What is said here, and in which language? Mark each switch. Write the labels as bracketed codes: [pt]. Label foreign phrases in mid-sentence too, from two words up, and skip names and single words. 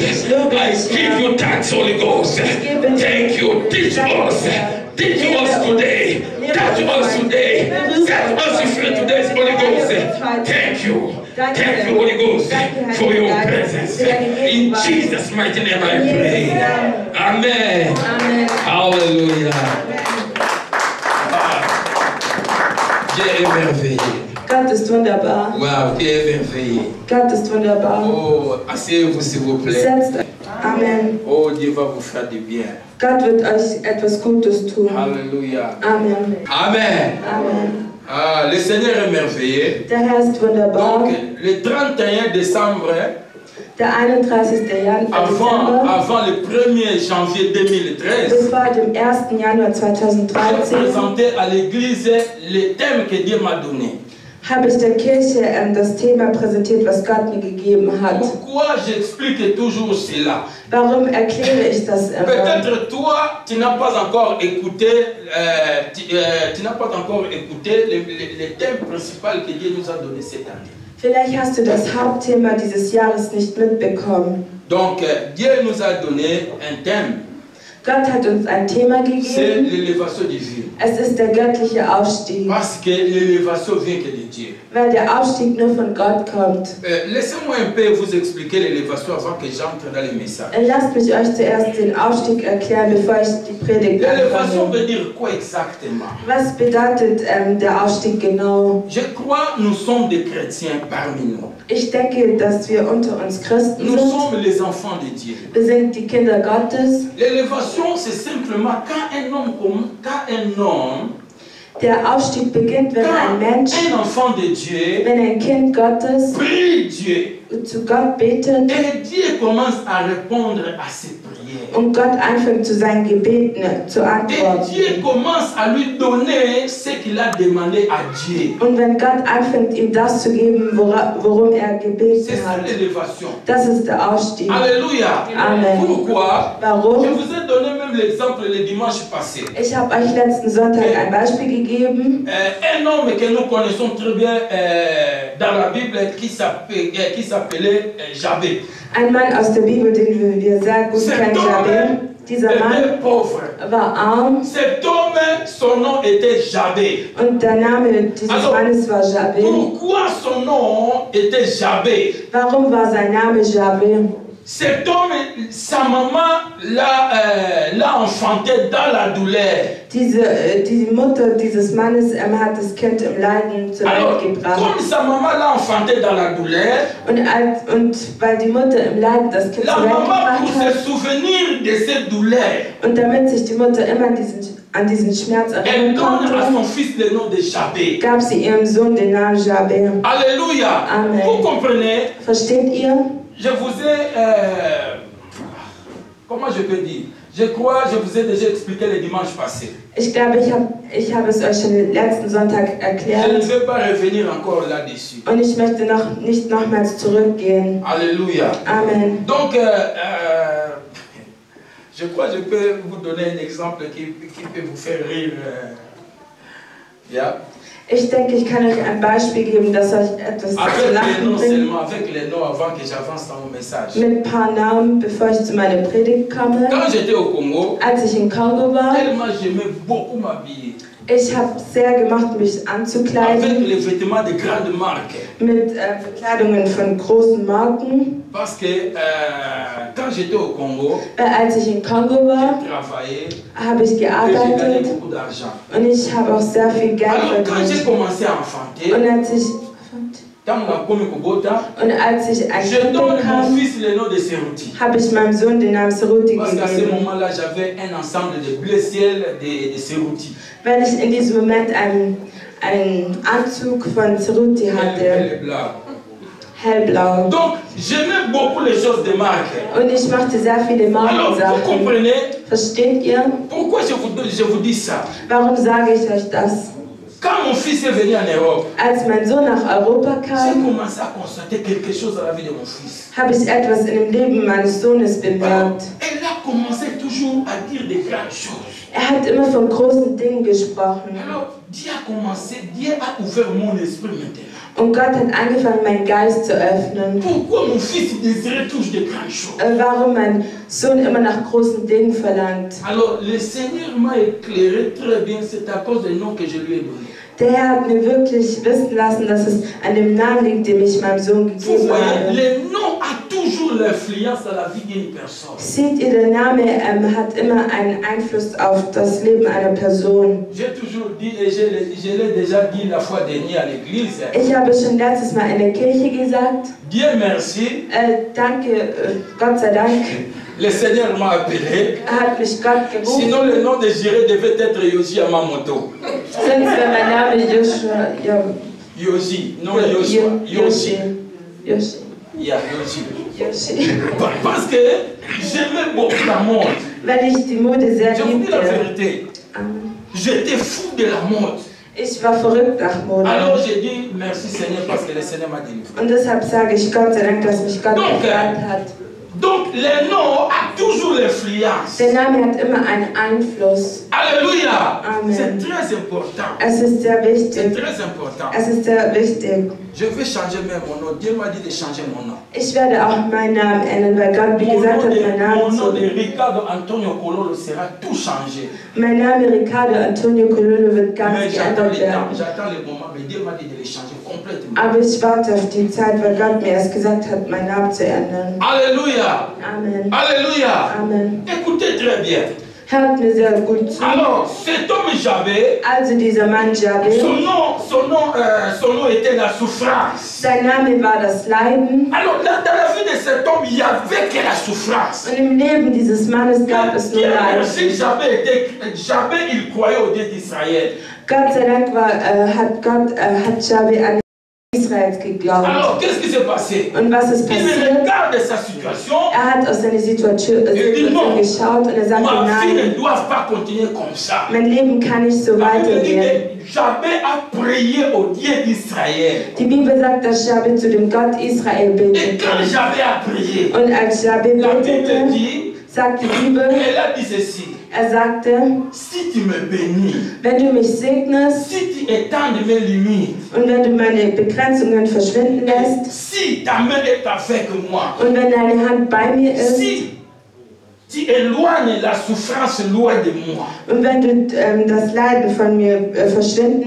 [en] I give you thanks, Holy Ghost. Thank you. Teach us. Teach us today. Touch us today. Set us free today, Holy Ghost. Thank you. Thank you, Holy Ghost, for your presence. In Jesus' mighty name I pray. Amen. Amen. [fr] Hallelujah. Dieu est merveilleux. [de] Gott ist wunderbar. [fr] Wow, Dieu est merveilleux. [de] Gott ist wunderbar. [fr] Oh, asseyez-vous s'il vous plaît. [de] Setzt euch. Amen. [fr] Oh, Dieu va vous faire du bien. [de] Gott wird euch etwas Gutes tun. [fr] Alléluia. Amen. Amen. Amen. Ah, le Seigneur est merveilleux. [de] Der Herr ist wunderbar. [fr] Donc, le 31 décembre, [de] Der 31. Dezember, [fr] avant le 1er janvier 2013, [de] bis vor dem 1. Januar 2013, [fr] j'ai présenté à l'église le thème que Dieu m'a donné. [de] habe ich der Kirche das Thema präsentiert, was Gott mir gegeben hat. [fr] Pourquoi j'explique toujours cela? [de] Warum erkläre ich das immer? [fr] Peut-être toi, tu n'as pas encore écouté, le thème principal que Dieu nous a donné cette année. [de] Vielleicht hast du das Hauptthema dieses Jahres nicht mitbekommen. [fr] Donc, Dieu nous a donné un thème. [de] Gott hat uns ein Thema [fr] C'est [de] gegeben. [fr] l'élévation divine. [de] Es ist der göttliche Aufstieg. [fr] Parce que l'élévation vient que de Dieu. [de] Weil der Aufstieg nur von Gott kommt. [fr] Laissez-moi un peu vous expliquer l'élévation avant que j'entre dans les messages. [de] Lasst mich euch zuerst den Aufstieg erklären, bevor ich die Predigt [fr] L'élévation [de] anfange. [fr] veut dire quoi exactement? [de] Was bedeutet der Aufstieg genau? [fr] Je crois que nous sommes des chrétiens parmi nous. [de] Ich denke, dass wir unter uns Christen [fr] Nous [de] sind. [fr] sommes les enfants de Dieu. [de] Wir sind die Kinder Gottes. [fr] L'élévation, c'est simplement quand un homme, [de] Der Aufstieg beginnt, wenn ein Mensch, [fr] un enfant de Dieu, [de] wenn ein Kind Gottes [fr] prie Dieu. [de] zu Gott betet [fr] Et Dieu commence à répondre à ses prières. [de] und Gott anfängt zu seinen Gebeten zu [fr] Et [de] antworten. [fr] Dieu commence à lui donner ce qu'il a demandé à Dieu. [de] Und wenn Gott anfängt, ihm das zu geben, worum er [fr] C'est [de] gebeten [fr] ça [de] hat, [fr] l'élévation. [de] das ist der Aufstieg. [fr] Alléluia. Amen. Pourquoi? Je [de] Warum? [fr] vous ai donné même l'exemple le dimanche passé. [de] Ich habe euch letzten Sonntag ein Beispiel gegeben. [fr] Un homme que nous connaissons très bien dans la Bible qui s'appelait Jabez. [de] Ein Mann aus der Bibel, den wir sehr gut kennen, Jabez. Dieser Mann [fr] était pauvre. [de] war arm [fr] Cet homme, son nom était Jabez. [de] und der Name dieses Mannes war Jabez. [fr] Pourquoi son nom était Jabez? [de] Warum war sein Name Jabez? [fr] Cet homme, sa maman l'a enfanté dans la douleur. [de] Die Mutter dieses Mannes hat das Kind im Leiden zur [fr] Alors, [de] Welt gebracht. [fr] comme sa maman l'a enfanté dans la douleur, [de] Und weil die Mutter im Leiden das Kind [fr] la [de] zur Welt [fr] maman, [de] gebracht [fr] pour [de] hat [fr] se souvenir de cette douleur, [de] und damit sich die Mutter immer an diesen Schmerz [fr] elle [de] erinnern [fr] donne à son [de] konnte, [fr] fils le nom de Jabez. [de] gab sie ihrem Sohn den Namen Jabez. [fr] Alléluia. Amen. Vous comprenez? [de] Versteht ihr? [fr] Je vous ai... comment je peux dire? Je crois que je vous ai déjà expliqué le dimanche passé. [de] Ich glaube, ich habe es euch schon letzten Sonntag [fr] Je ne [de] erklärt [fr] vais pas revenir encore là-dessus. [de] und ich möchte nicht nochmals zurückgehen. [fr] Alléluia. Amen. Donc, je crois que je peux vous donner un exemple qui peut vous faire rire. Yeah. [de] Ich denke, ich kann euch ein Beispiel geben, das euch etwas zu [fr] Avec les [de] lachen [fr] noms [de] bringt. [fr] seulement, avec les noms avant que j'avance dans mon message. [de] Mit ein paar Namen, bevor ich zu meiner Predigt komme. [fr] Quand j'étais au Congo, [de] Als ich in Kongo war, [fr] tellement j'aimais beaucoup m'habiller. [de] ich habe sehr gemacht, mich [fr] Avec [de] anzukleiden [fr] les vêtements de grandes marques. [de] mit Bekleidungen von großen Marken. [fr] Parce que quand j'étais au Congo, [de] Als ich in Kongo war, [fr] j'ai travaillé [de] habe ich [fr] et j'ai gagné [de] gearbeitet [fr] beaucoup d'argent. [de] und ich habe auch sehr viel Geld [fr] Alors quand j'ai [de] verdient. [fr] commencé à enfanter, [de] Und als ich ein [fr] je [de] Kind [fr] donne mon [de] bekam, [fr] fils le nom de Serouti. [de] habe ich meinem Sohn den Namen Seruti [fr] Parce qu'à ce [de] gegeben. [fr] moment-là, j'avais un ensemble de bleu ciel de Serouti. [de] Weil ich in diesem Moment einen Anzug von Seruti hatte, [fr] Elle est blanc. [de] hellblau. [fr] Donc, j'aimais beaucoup les choses de marque. [de] Und ich machte sehr viele [fr] Alors, vous [de] Markensachen. [fr] comprenez [de] Versteht ihr? [fr] pourquoi je vous dis ça? [de] Warum sage ich euch das? [fr] Quand mon fils est venu en Europe, [de] Als mein Sohn nach Europa [fr] j'ai [de] kam, [fr] commencé à constater quelque chose dans la vie de mon fils. [de] habe ich etwas in dem Leben meines Sohnes [fr] Alors, [de] bemerkt. [fr] elle a commencé toujours à dire de grandes choses. [de] Er hat immer von großen Dingen gesprochen. [fr] Alors, Dieu a ouvert mon esprit maintenant. [de] Und Gott hat angefangen, meinen Geist zu öffnen. [fr] Pourquoi mon fils désirait toujours de grandes choses? [de] Warum mein Sohn immer nach großen Dingen verlangt. [fr] Alors, le Seigneur m'a éclairé très bien, c'est à cause des noms que je lui ai donnés. [de] Der Herr hat mir wirklich wissen lassen, dass es an dem Namen liegt, den ich meinem Sohn [fr] Vous [de] gegeben [fr] voyez, [de] habe. [fr] le nom a toujours l'influence dans la vie d'une personne. [de] Seht ihr, der Name hat immer einen Einfluss auf das Leben einer Person. [fr] J'ai toujours dit, et je l'ai déjà dit la fois dernière à l'église, [de] Ich habe es schon letztes Mal in der Kirche gesagt. [fr] Dieu merci, [de] Danke, Gott sei Dank, [fr] le Seigneur m'a appelé. [de] hat mich Gott gerufen. [fr] Sinon, le nom de Jiré devait être Yoshi Amamoto. [de] Sonst wäre mein Name Joshua. [fr] Yoshi, non Yoshua. Yoshi. Yoshi. Yeah, Yoshi. Yoshi. Parce que j'aimais beaucoup la mode. [de] Weil ich die Mode sehr [fr] Je vous dis la [de] liebte. [fr] vérité. J'étais fou de la mode. [de] Ich war verrückt nach Mode. [fr] Alors j'ai dit merci Seigneur parce que le Seigneur m'a délivré. [de] Und deshalb sage ich Gott sei Dank, dass mich Gott befreit hat. [fr] Donc le nom a toujours l'influence. [de] Der Name hat immer einen Einfluss. [fr] Alléluia. Amen. C'est très important. [de] Es ist sehr [fr] C'est [de] wichtig. [fr] très important. [de] Es ist sehr wichtig. [fr] Je vais changer même mon nom. Dieu m'a dit de changer mon nom. [de] Ich werde auch meinen Namen ändern, weil Gott, wie gesagt hat, meinen Namen [fr] Mon nom [de] zu. [fr] de Ricardo Antonio Cololo sera tout changé. [de] Mein Name Ricardo Antonio Cololo wird ganz [fr] Mais j'attends [de] geändert [fr] le temps, [de] werden. [fr] j'attends le moment, mais Dieu m'a dit de le changer complètement. [de] Aber ich warte auf die Zeit, weil Gott mir erst gesagt hat, meinen Namen zu ändern. [fr] Alléluia. Amen. Alléluia. Amen. Écoutez très bien. [de] Hört mir sehr gut zu. [fr] Alors, cet homme Jabé, [de] Also dieser Mann Jabé, [fr] son nom était la souffrance. [de] sein Name war das Leiden. [fr] Alors, dans la vie de cet homme, il n'y avait que la souffrance. [de] Und im Leben dieses Mannes gab es nur Leiden. [fr] Si Jabé, il croyait au Dieu d'Israël. [de] Gott sei Dank hat Jabé an Israels geglaubt. [fr] Alors, qu'est-ce qui s'est passé? [de] Und was ist [fr] Il [de] passiert? [fr] regarde sa situation. [de] Hat auf seine Situation geschaut und sagte, [fr] Ma vie ne [de] nein, [fr] doit pas continuer comme ça. [de] mein Leben kann nicht so [fr] La Bible dit [de] weitergehen. [fr] que Jabé a prié au Dieu d'Israël. [de] Die Bibel sagt, dass Jabé zu dem Gott Israel [fr] Et [de] betete. [fr] quand Jabé a prié, [de] Und als Jabé [fr] la Bible [de] betete, [fr] dit, [de] sagt die Bibel, [fr] elle a dit ceci. [de] sagte, [fr] Si tu me bénis, [de] wenn du mich segnest [fr] si tu étends mes limites, [de] und wenn du meine Begrenzungen verschwinden lässt [fr] si ta main est avec moi, [de] und wenn deine Hand bei mir ist [fr] si tu éloignes la souffrance loin de moi, [de] und wenn du das Leiden von mir verschwinden